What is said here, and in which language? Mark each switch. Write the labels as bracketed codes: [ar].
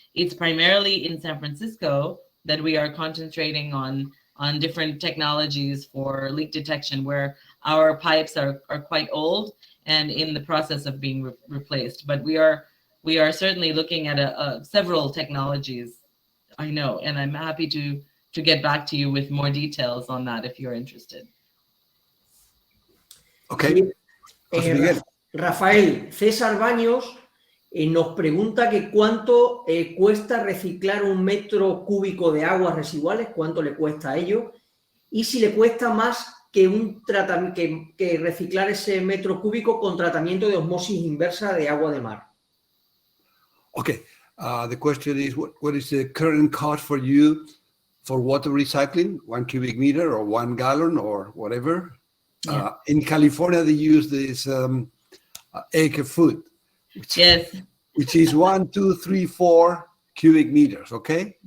[en] It's primarily in San Francisco that we are concentrating on different technologies for leak detection, where our pipes are quite old and in the process of being replaced. But we are certainly looking at several technologies, I know, and I'm happy to get back to you with more details on that if you're interested. Okay. [es] Rafael, César Baños nos pregunta que cuánto cuesta reciclar 1 metro cúbico de aguas residuales, cuánto le cuesta a ello, y si le cuesta más que reciclar ese metro cúbico con tratamiento de osmosis inversa de agua de mar. [en] Okay, the question is, what is the current cost for you for water recycling, 1 cubic meter or 1 gallon or whatever? Yeah. In California, they use this acre foot, which is 1, 2, 3, 4 cubic meters, okay?